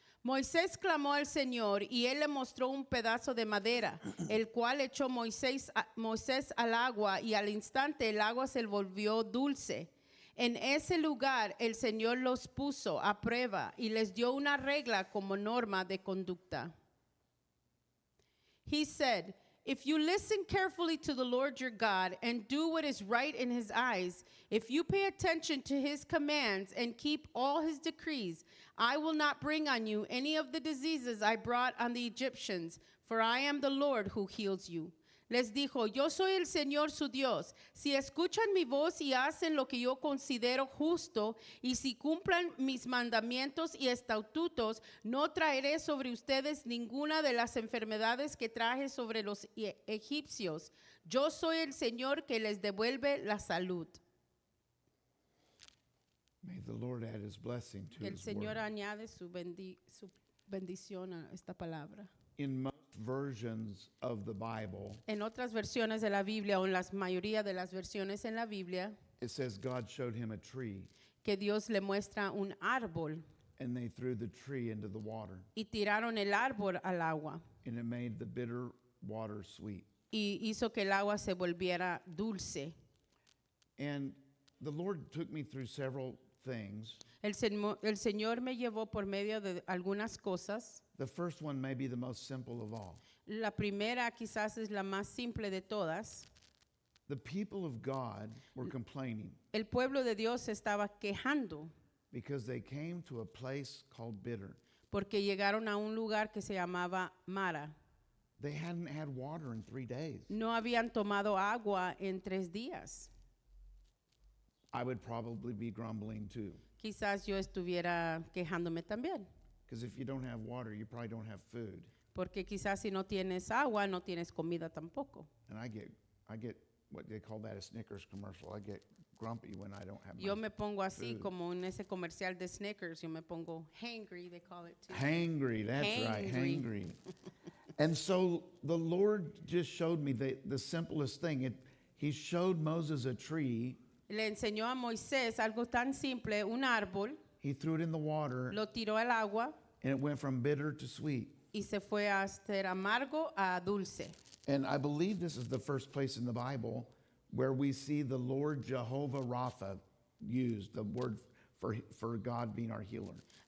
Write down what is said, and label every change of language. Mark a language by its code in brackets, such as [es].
[es] Moisés clamó al Señor, y él le mostró un pedazo de madera, el cual echó Moisés al agua, y al instante el agua se volvió dulce. En ese lugar el Señor los puso a prueba y les dio una regla como norma de conducta. [en] He said, "If you listen carefully to the Lord your God and do what is right in his eyes, if you pay attention to his commands and keep all his decrees, I will not bring on you any of the diseases I brought on the Egyptians, for I am the Lord who heals you." [es] Les dijo, yo soy el Señor su Dios. Si escuchan mi voz y hacen lo que yo considero justo, y si cumplan mis mandamientos y estatutos, no traeré sobre ustedes ninguna de las enfermedades que traje sobre los egipcios. Yo soy el Señor que les devuelve la salud. [en] May the Lord add his blessing to [es] Que el [en] his [es] Señor [en] word. [es] añade su bendición a esta palabra. [en] In most versions of the Bible, [es] En otras versiones de la Biblia, o en la mayoría de las versiones en la Biblia, [en] it says God showed him a tree, [es] que Dios le muestra un árbol [en] and they threw the tree into the water, [es] y tiraron el árbol al agua [en] and it made the bitter water sweet. [es] y hizo que el agua se volviera dulce. [en] And the Lord took me through several things. [es] El Señor me llevó por medio de algunas cosas. [en] The first one may be the most simple of all. [es] La primera quizás es la más simple de todas. [en] The people of God were complaining [es] El pueblo de Dios se estaba quejando [en] because they came to a place called Bitter. [es] porque llegaron a un lugar que se llamaba Mara. [en] They hadn't had water in 3 days. [es] No habían tomado agua en 3 días. [en] I would probably be grumbling too. [es] Quizás yo estuviera quejándome también, [en] Because if you don't have water, you probably don't have food. [es] porque quizás si no tienes agua, no tienes comida tampoco. [en] And I get what they call that a Snickers commercial. I get grumpy when I don't have [es] Yo [en] my [es] me pongo así [en] food. [es] como en ese comercial de Snickers, yo me pongo hangry, [en] they call it too. Hangry, that's right, Hangry. hangry. And so the Lord just showed me the simplest thing. He showed Moses a tree. [es] Le enseñó a Moisés algo tan simple, un árbol, [en] He threw it in the water, [es] lo tiró al agua [en] and it went from bitter to sweet. [es] y se fue a ser amargo a dulce. [en] And I believe this is the first place in the Bible where we see the Lord Jehovah Rapha used, the word for God being our healer.